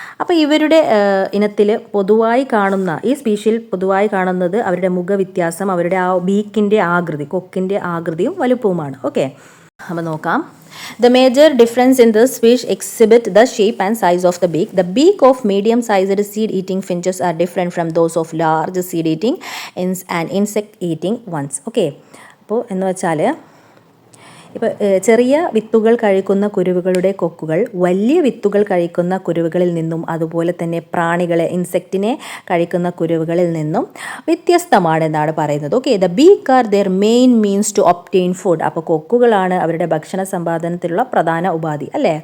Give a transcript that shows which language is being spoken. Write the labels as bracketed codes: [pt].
[ml] അപ്പോൾ ഇവരുടെ ഇനത്തിൽ പൊതുവായി കാണുന്ന ഈ സ്പീഷിയിൽ പൊതുവായി കാണുന്നത് അവരുടെ മുഖവ്യത്യാസം, അവരുടെ ആ ബീക്കിൻ്റെ ആകൃതി, കൊക്കിൻ്റെ ആകൃതിയും വലുപ്പവുമാണ്. ഓക്കെ, അപ്പോൾ നോക്കാം. [en] The major difference in this fish exhibit the shape and size of the beak. The beak of medium-sized seed-eating finches are different from those of large seed-eating and insect-eating ones. [ml] Okay, അപ്പോൾ എന്ന് വെച്ചാൽ ഇപ്പോൾ ചെറിയ വിത്തുകൾ കഴിക്കുന്ന കുരുവികളുടെ കൊക്കുകൾ വലിയ വിത്തുകൾ കഴിക്കുന്ന കുരുവികളിൽ നിന്നും അതുപോലെ തന്നെ ഇൻസെക്റ്റിനെ കഴിക്കുന്ന കുരുവികളിൽ നിന്നും വ്യത്യസ്തമാണെന്നാണ് പറയുന്നത്. [en] Okay, the beak are their main means to obtain food. [ml] അപ്പോൾ കൊക്കുകളാണ് അവരുടെ ഭക്ഷണ സമ്പാദനത്തിലുള്ള പ്രധാന ഉപാധി അല്ലേ.